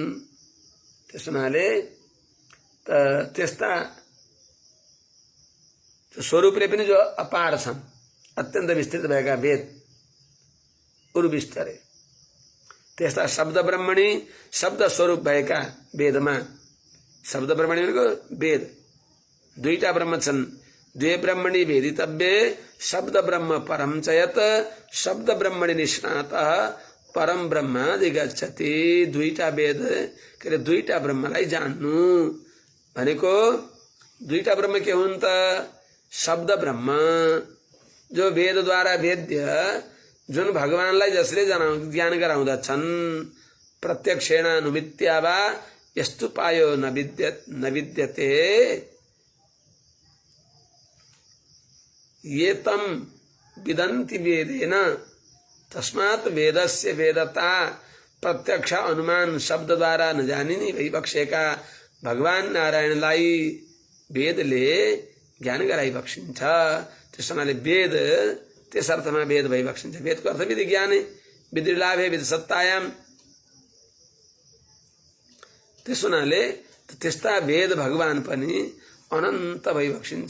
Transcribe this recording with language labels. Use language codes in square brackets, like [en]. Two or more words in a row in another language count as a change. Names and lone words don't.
[ne] त्यसनाले त्यस्ता स्वरूपले पनि जो अपार छन्, अत्यन्त विस्तृत भएका वेद उर्विस्तरे, त्यस्ता [sa] शब्द ब्रह्मणि [ne] शब्द स्वरूप भएका वेदमा, [sa] शब्द ब्रह्मणि [ne] भनेको वेद, 2टा ब्रह्म छन्। [sa] द्वे ब्रह्मणि वेदितव्ये शब्द ब्रह्म परम च यत् शब्द ब्रह्मणि निष्णातः परम ब्रह्म दिगच्छति। [ne] 2टा वेद के अरे 2टा ब्रह्मलाई जान्नु भनेको 2टा ब्रह्म के हुन् त? शब्द ब्रह्म जो वेदद्वारा वेद्य, जुन भगवानलाई जसले ज्ञान गराउँदछन्, [sa] प्रत्यक्षेण अनुमित्या वा यस्तु पायो न विद्यते ये तम विदन्ति वेदेन तस्मात् वेदस्य वेदता [ne] प्रत्यक्ष अनुमान शब्द द्वारा न जानिने भइबक्सेका भगवान नारायणलाई वेदले ज्ञान गराइबक्सिन्छ। त्यस हुनाले वेद त्यस अर्थमा वेद भइबक्सिन्छ। वेदको अर्थ [sa] विधि ज्ञानै, विधि लाभे विधि सत्तायाम। [ne] त्यस हुनाले त्यस्ता वेद भगवान पनि अनन्त भइबक्सिन्छ।